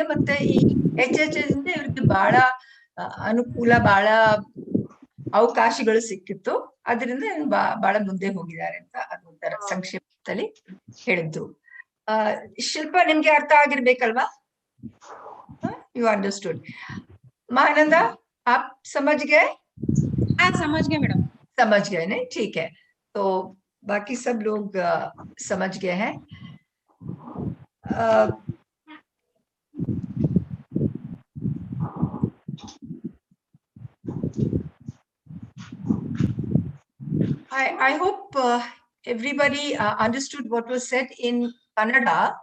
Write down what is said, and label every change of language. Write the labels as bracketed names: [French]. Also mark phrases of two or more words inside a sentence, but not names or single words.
[Kannada] ಮತ್ತೆ ಈ HHS ಇಂದ ಇವ್ರಿಗೆ ಬಹಳ ಅನುಕೂಲ, ಬಹಳ ಅವಕಾಶಗಳು ಸಿಕ್ಕಿತ್ತು. ಅದರಿಂದ ಬಹಳ ಮುಂದೆ ಹೋಗಿದ್ದಾರೆ ಅಂತ ಅದೊಂಥರ ಸಂಕ್ಷೇಪದಲ್ಲಿ ಹೇಳಿದ್ದು. ಶಿಲ್ಪಾ, ನಿಮ್ಗೆ ಅರ್ಥ ಆಗಿರ್ಬೇಕಲ್ವಾ? [English] you understood. [Hindi] महानंदा, आप समझ गए? हाँ, समझ गए मैडम। समझ गए नहीं? ठीक है, तो बाकी सब लोग समझ गए हैं. [English] I hope everybody understood what was said in Kannada.